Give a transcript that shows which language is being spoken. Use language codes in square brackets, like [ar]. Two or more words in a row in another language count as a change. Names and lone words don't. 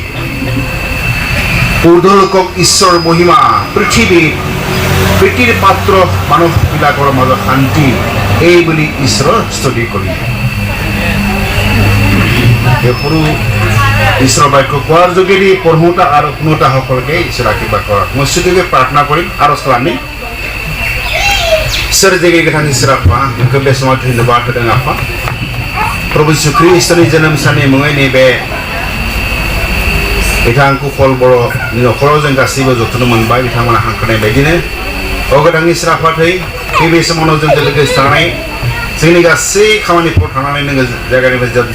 [as] ঊৰ্ধলোকক ঈশ্বৰৰ মহিমা পৃথিৱীৰ পাত্ৰ মানুহবিলাকৰ মাজত শান্তি এই বুলি ঈশ্বৰৰ স্তুতি কৰিলে এই সৰু ঈশ্বৰৰ বাক্য কোৱাৰ যোগেদি পঢ়োতা আৰু শুনোতা সকলকে ঈশ্বৰ আশীৰ্বাদ কৰক মই স্তুতিকে প্ৰাৰ্থনা কৰিম আৰু আমি [brx] ईश्वर देवी गोथान ईश्वर आपा जोंखौ बे समाव धन्यवाद होदों आफा प्रभु যীशु ख्रीष्टनि जोनोम साननि मुङै नैबे बिथांखौ कुशल बर'नि न'खराव जों गासैबो जथुम मोनबाय बिथांमोना हांख्रायनाय बायदिनो अगोदान इसोर आफाथै बे समावनो जों लोगोसे थानाय जोंनि गासै खामानिफ्राव थांनानै नोङो जायगानिफ्राय